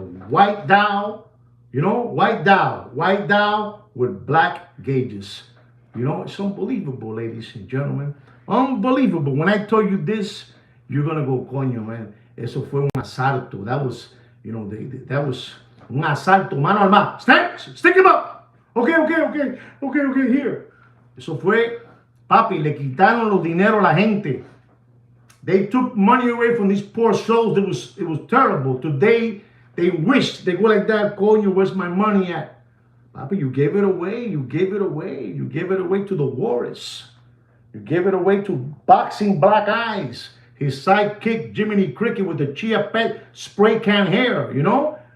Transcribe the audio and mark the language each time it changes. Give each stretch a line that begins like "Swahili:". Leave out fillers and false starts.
English: White dial, you know, white dial with black gauges. You know, it's unbelievable, ladies and gentlemen. Unbelievable. When I tell you this, you're going to go, coño, man.
Spanish: Eso fue un asalto.
English: That was, you know, that was
Spanish: un asalto, mano armada.
English: Stick him up. Okay, here.
Spanish: Eso fue, papi, le quitaron los dinero a la gente.
English: They took money away from these poor souls. It was terrible. Today, they wish, they go like that, calling you, where's my money at? Papa, you gave it away. You gave it away. You gave it away to the Warriors. You gave it away to Boxing Black Eyes. His sidekick, Jiminy Cricket, with the Chia Pet spray can hair, you know?